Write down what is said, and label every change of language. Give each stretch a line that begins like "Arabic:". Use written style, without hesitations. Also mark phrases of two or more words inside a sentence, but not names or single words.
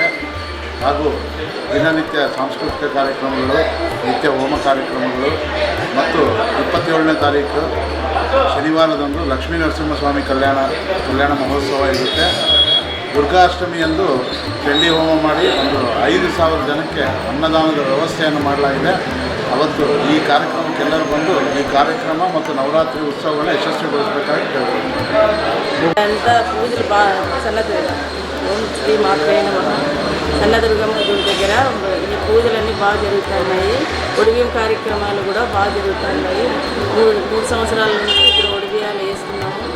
Kannada: ಹಾಗೂ ದಿನನಿತ್ಯ ಸಾಂಸ್ಕೃತಿಕ ಕಾರ್ಯಕ್ರಮಗಳು, ನಿತ್ಯ ಹೋಮ ಕಾರ್ಯಕ್ರಮಗಳು ಮತ್ತು 27ನೇ ತಾರೀಕು ಶನಿವಾರದಂದು ಲಕ್ಷ್ಮೀ ನರಸಿಂಹಸ್ವಾಮಿ ಕಲ್ಯಾಣ ಮಹೋತ್ಸವ ಇರುತ್ತೆ. ದುರ್ಗಾಷ್ಟಮಿಯಂದು ಚಂಡಿ ಹೋಮ ಮಾಡಿ ಒಂದು 5,000 ಜನಕ್ಕೆ ಅನ್ನದಾನದ ವ್ಯವಸ್ಥೆಯನ್ನು ಮಾಡಲಾಗಿದೆ. ಅವತ್ತು ಈ ಕಾರ್ಯಕ್ರಮಕ್ಕೆಲ್ಲರೂ ಬಂದು ಈ ಕಾರ್ಯಕ್ರಮ ಮತ್ತು ನವರಾತ್ರಿ ಉತ್ಸವವನ್ನು ಯಶಸ್ವಿಗೊಳಿಸಬೇಕಾಗಿ
Telugu: పూజలు సన్నదుర్గ
Sanskrit: ఓం శ్రీ మాత్రే నమః.
Telugu: సన్నదుర్గమ్మ గుడి దగ్గర ఈ పూజలన్నీ బాగా జరుగుతున్నాయి. ఒడిబియ్యం కార్యక్రమాలు కూడా బాగా జరుగుతున్నాయి. మూడు సంవత్సరాల నుంచి ఇక్కడ ఒడిబియ్యాలు వేస్తున్నాము.